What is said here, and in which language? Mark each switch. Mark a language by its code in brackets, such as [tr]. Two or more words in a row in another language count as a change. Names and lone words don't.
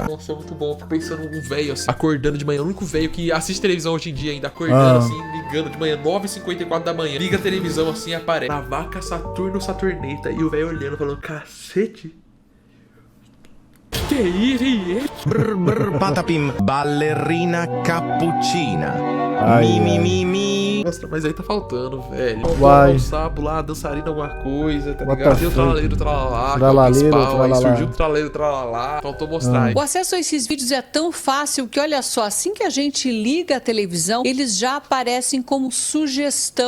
[pt] Nossa, é muito bom. Fico pensando num velho assim, acordando de manhã. O único velho que assiste televisão hoje em dia ainda, acordando assim, ligando de manhã, 9h54 da manhã. Liga a televisão assim e aparece La Vacca Saturno Saturnita. E o velho olhando, falando, cacete. Que isso? Brr brr patapim. Ballerina cappuccina. Mi. Nossa, mas aí tá faltando, velho. Vai. Um sapo lá, dançarina alguma coisa, tá [en] What [pt] ligado? [en] the [pt] Tem o Tralaleiro, Tralalá, Tralaleiro, Tralalá. Aí Tralalá. surgiu o Tralaleiro, Tralalá. Faltou mostrar aí. O acesso a esses vídeos é tão fácil que, olha só, assim que a gente liga a televisão, eles já aparecem como sugestão.